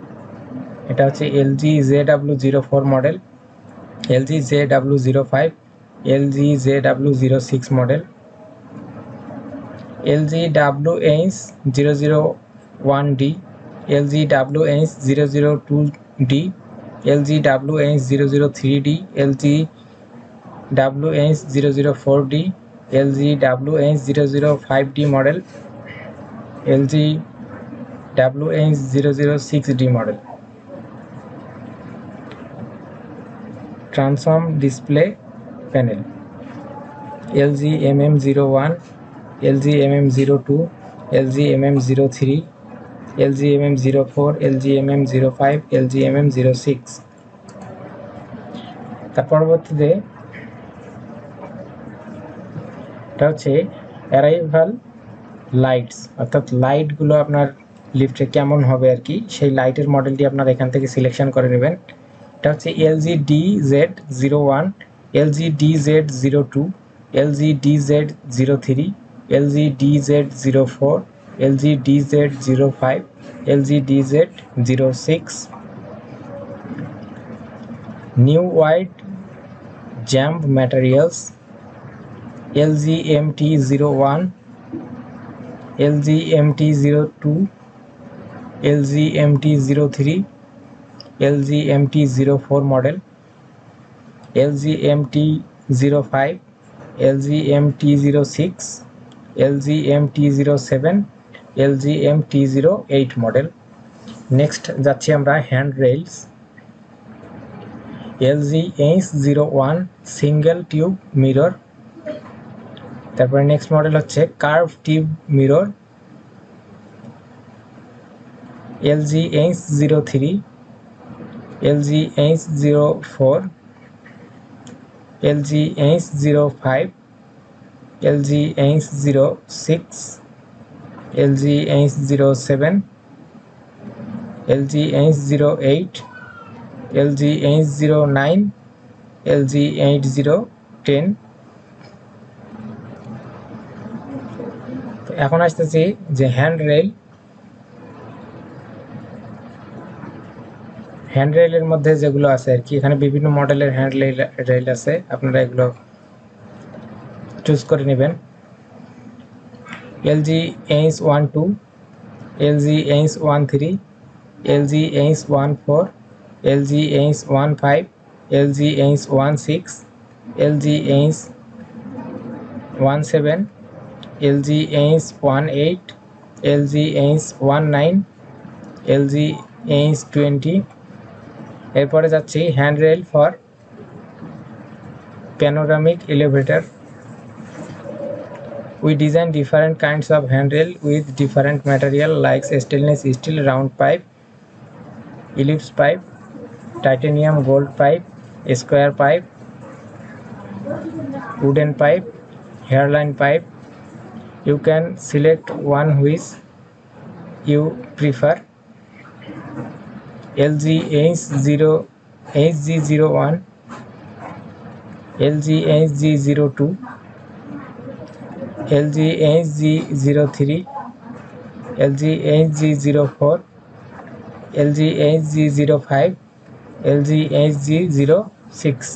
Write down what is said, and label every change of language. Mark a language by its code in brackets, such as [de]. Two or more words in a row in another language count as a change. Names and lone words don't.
[bn] এটা হচ্ছে LG JW04 মডেল, LG JW05, LG ZW06 মডেল, LG WH001D, LG WH002D, LG WH003D, LG WH004D, LG WH005D model, LG WH006D model. [en] Transform display panel, [bn] LG MM01, LG MM02, LG MM03, LG MM04, LG MM05, LG MM06। তার পরবর্তীতে এটা হচ্ছে [en] arrival lights, [bn] অর্থাৎ লাইটগুলো আপনার লিফটে কেমন হবে আর কি, সেই লাইটের মডেলটি আপনারা এখান থেকে সিলেকশন করে নেবেন। এটা হচ্ছে LG DZ01, LG DZ02, LG DZ03, LG DZ04, LG DZ05, LG DZ06। [en] New wide jamb materials, [bn] LG MT01, LG MT02, LG MT03, LG MT04 model, LG MT05, LG MT06, LG MT07, LG MT08 model। নেক্সট যাচ্ছি আমরা [en] hand rails, [bn] LG H01 [en] single tube mirror. [bn] তারপরে [en] next model [bn] হচ্ছে [en] curve tube mirror, [bn] LG H03, LG H04, LG H05, LG H06, LG H07, LG H08, LG H09, LG H10। এখন আসতেছি যে [en] hand railের [bn] মধ্যে যেগুলো আছে আর কি, এখানে বিভিন্ন মডেলের [en] hand rail [bn] আছে, আপনারা এগুলো চুজ করে নেবেন। LG H12, LG H13, LG H14, LG H15, LG H16, LG H17, LG H18, LG H19, LG H20। এরপরে যাচ্ছি [en] hand rail for panoramic elevator. We design different kinds of handrail with different material like stainless steel round pipe, ellipse pipe, titanium gold pipe, square pipe, wooden pipe, hairline pipe. You can select one which you prefer. LG HG01, LG HG02, LG HG03, LG HG04, LG HG05, LG HG06।